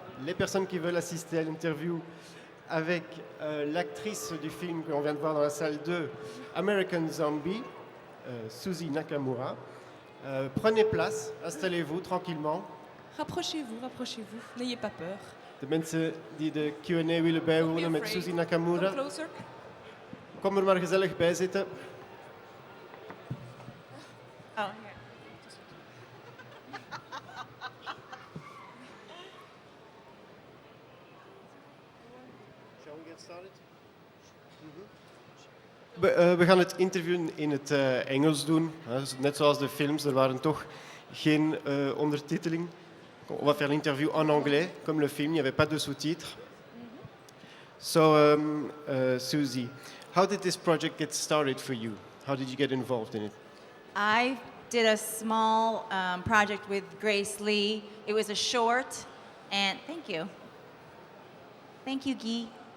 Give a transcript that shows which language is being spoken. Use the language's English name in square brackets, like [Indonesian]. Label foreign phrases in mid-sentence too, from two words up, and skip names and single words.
[French] Les personnes qui veulent assister à l'interview avec l'actrice du film qu'on vient de voir dans la salle 2, American Zombie, Suzy Nakamura. Prenez place, installez-vous tranquillement. Rapprochez-vous, rapprochez-vous, n'ayez pas peur. [Dutch] De mensen die de Q&A willen bijwonen met Suzy Nakamura, [English] Come closer. [Dutch] kom er maar gezellig bij zitten. Oh, We gaan het interview in het Engels doen, net zoals de films. Er waren toch geen ondertiteling. [French] On va faire l'interview en anglais, comme le film. Il n'y avait pas de sous-titres. [English] So, Suzy, how did this project get started for you? How did you get involved in it? I did a small project with Grace Lee. It was a short, and thank you. Thank you, Guy.